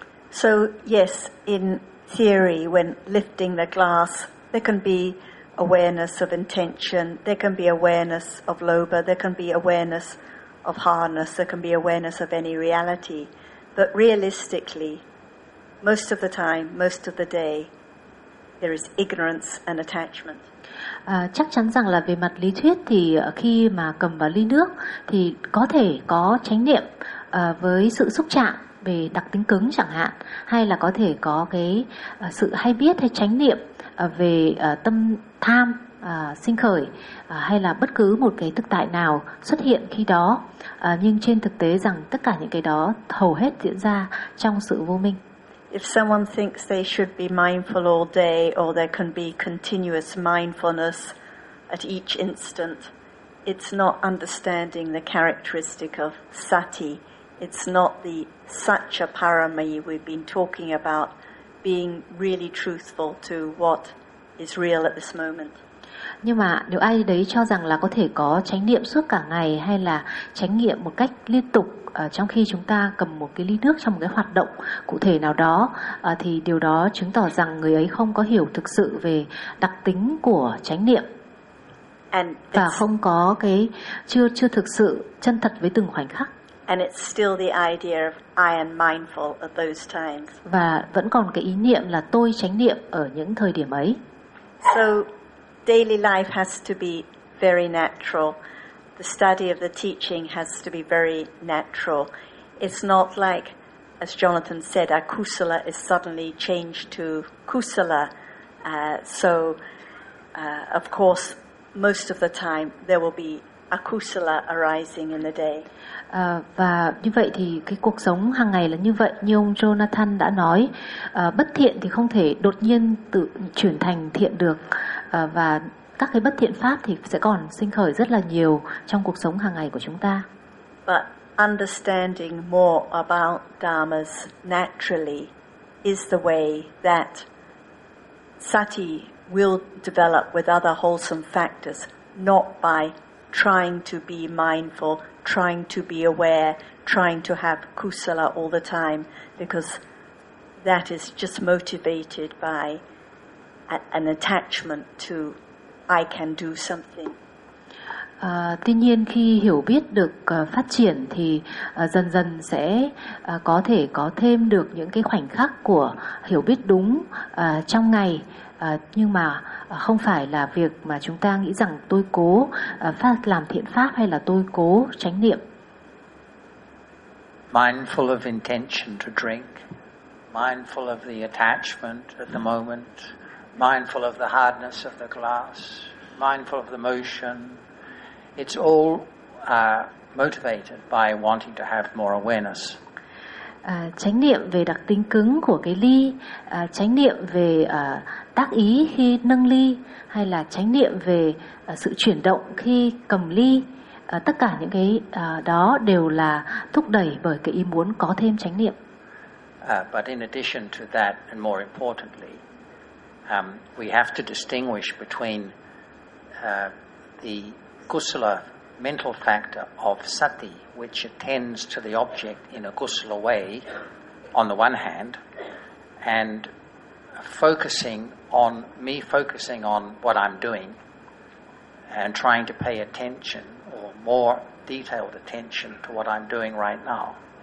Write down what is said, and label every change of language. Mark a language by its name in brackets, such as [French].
[English] So yes, in theory when lifting the glass there can be awareness of intention, there can be awareness of lobha, there can be awareness of harness, there can be awareness of any reality, but realistically most of the time, most of the day, there is ignorance and attachment. [Vietnamese] Chắc chắn rằng là về mặt lý thuyết thì khi mà cầm vào ly nước thì có thể có chánh niệm với sự xúc chạm về đặc tính cứng chẳng hạn, hay là có thể có cái sự hay biết hay chánh niệm về tâm tham sinh khởi, hay là bất cứ một cái thực tại nào xuất hiện khi đó. Nhưng trên thực tế rằng tất cả những cái đó hầu hết diễn ra trong sự vô minh. [English] If someone thinks they should be mindful all day, or there can be continuous mindfulness at each instant, it's not understanding the characteristic of sati. It's not the satcha parami we've been talking about, being really truthful to what is real at this moment. [Vietnamese] Nhưng mà nếu ai đấy cho rằng là có thể có chánh niệm suốt cả ngày hay là chánh niệm một cách liên tục trong khi chúng ta cầm một cái ly nước trong một cái hoạt động cụ thể nào đó, thì điều đó chứng tỏ rằng người ấy không có hiểu thực sự về đặc tính của chánh niệm và không có cái chưa thực sự chân thật với từng khoảnh khắc. [English] And it's still the idea of I am mindful at those times. [Vietnamese] Và vẫn còn cái ý niệm là tôi chánh niệm ở những thời điểm ấy. [English] So daily life has to be very natural. The study of the teaching has to be very natural. It's not like, as Jonathan said, akusala is suddenly changed to kusala. So, of course, most of the time there will be akusala arising in the day. [Vietnamese] Và như vậy thì cái cuộc sống hàng ngày là như vậy, như ông Jonathan đã nói, bất thiện thì không thể đột nhiên tự chuyển thành thiện được, và các cái bất thiện pháp thì sẽ còn sinh khởi rất là nhiều trong cuộc sống hàng ngày của chúng ta. [English] But understanding more about dharmas naturally is the way that sati will develop with other wholesome factors, not by trying to be mindful, trying to be aware, trying to have kusala all the time, because that is just motivated by an attachment to I can do something. [Vietnamese] Tuy nhiên khi hiểu biết được phát triển thì dần dần sẽ có thể có thêm được những cái khoảnh khắc của hiểu biết đúng trong ngày, nhưng mà không phải là việc mà chúng ta nghĩ rằng tôi cố làm thiện pháp hay là tôi cố chánh niệm. [English] mindful of intention to drink, mindful of the attachment at the moment, mindful of the hardness of the glass, mindful of the motion. It's all motivated by wanting to have more awareness. [Vietnamese] Chánh niệm về đặc tính cứng của cái ly, chánh niệm về tác ý khi nâng ly, hay là chánh niệm về sự chuyển động khi cầm ly, tất cả những cái đó đều là thúc đẩy bởi cái ý muốn có thêm chánh niệm. [English] But in addition to that, and more importantly, we have to distinguish between the kusala mental factor of sati, which attends to the object in a kusala way, on the one hand, and focusing on me focusing on what I'm doing and trying to pay attention or more detailed attention to what I'm doing right now.